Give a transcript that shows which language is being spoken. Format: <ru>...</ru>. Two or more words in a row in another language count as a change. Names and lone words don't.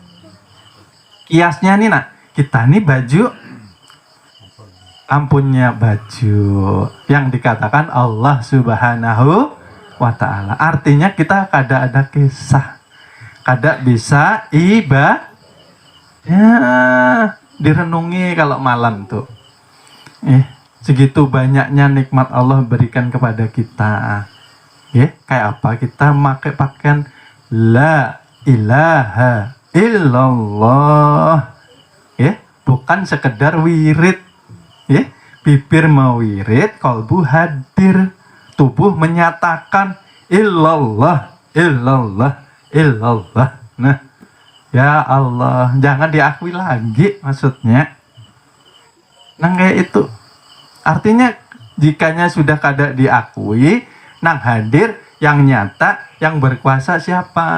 <bjn>Kiasnya nih nak, kita nih baju, ampunnya baju yang dikatakan</bjn> <ar>الله سبحانه وتعالى.</ar> <bjn>Artinya kita kada ada kisah, kada bisa ibadah, direnungi kalau malam tuh.</bjn> <id>Segitu banyaknya nikmat Allah berikan kepada kita.</id> <bjn>Kayak apa?</bjn> <id>Kita pakai pakaian</id> <ar>لا إله إلا الله,</ar> <id>bukan sekedar wirid, bibir mewirid, kalbu hadir, tubuh menyatakan</id> <ar>إلا الله، إلا الله، إلا الله.</ar> <id>Nah,</id> <ar>يا الله,</ar> <id>jangan diakui lagi maksudnya.</id> <bjn>Nah, kayak itu. Artinya jikanya sudah kada diakui, nang hadir, yang nyata, yang berkuasa siapa?</bjn>